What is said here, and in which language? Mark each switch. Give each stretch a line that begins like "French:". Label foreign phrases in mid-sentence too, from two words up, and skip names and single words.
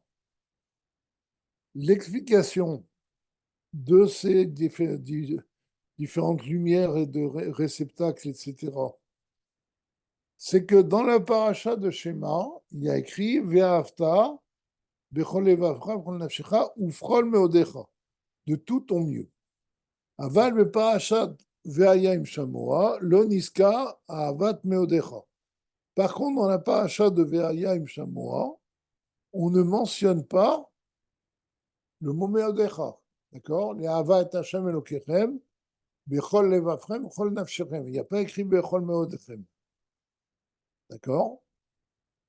French: L'explication de ces différentes lumières et de réceptacles, etc., c'est que dans la paracha de Shema, il y a écrit
Hebrew: ואהבת בכל לבבך בכל נפשך ובכל מאודך,
French: de tout ton mieux.
Hebrew: אבל בפרשת והיה אם שמוע לא נזכר אהבת מאודך.
French: Par contre, dans la paracha de Ve'aya im Shamoa, on ne mentionne pas le mot Meodecha. D'accord?
Hebrew: Les אהבת השם אלקיכם בכל לבבכם בכל נפשכם.
French: Il n'y a pas écrit
Hebrew: בכל מאודכם.